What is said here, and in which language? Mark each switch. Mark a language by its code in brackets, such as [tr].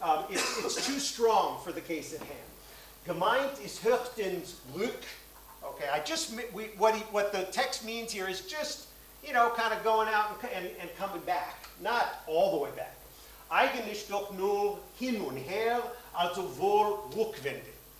[en] It's too strong for the case at hand. [de] Gemeint is höchstens Glück. [en] Okay, what the text means here is just, kind of going out and coming back. Not all the way back. [de] Eigentlich doch nur hin und her, also wohl Rückwende.